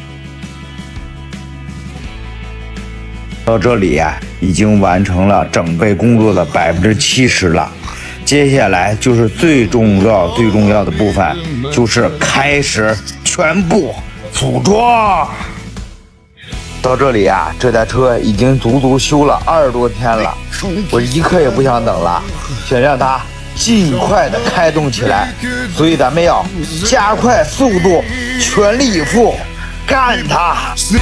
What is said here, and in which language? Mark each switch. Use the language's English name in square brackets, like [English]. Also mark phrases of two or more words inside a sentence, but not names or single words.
[Chinese] 到這裡啊，已經完成了整備工作的70%了。接下來就是最重要的部分，就是開始全部組裝。到這裡啊，這台車已經足足修了20多天了，我一刻也不想等了，想讓它盡快的開動起來，所以咱們要加快速度，全力以赴，幹它！